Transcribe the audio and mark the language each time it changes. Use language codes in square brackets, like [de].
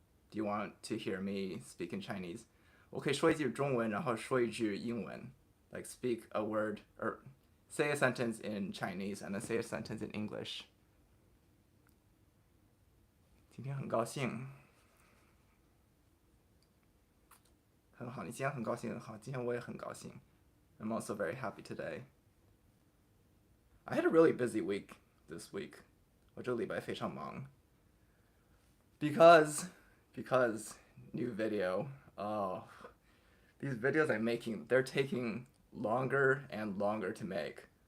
[en] Do you want to hear me speak in Chinese? [zh] 我可以说一句中文，然后说一句英文。 [en] Like speak a word or say a sentence in Chinese and then say a sentence in English. [zh] 今天很高兴。很好，你今天很高兴，很好，今天我也很高兴。 [en] I'm also very happy today. I had a really busy week this week. [zh] 我这个礼拜非常忙。 [en] Because new video. Oh, these videos I'm making, they're taking longer and longer to make.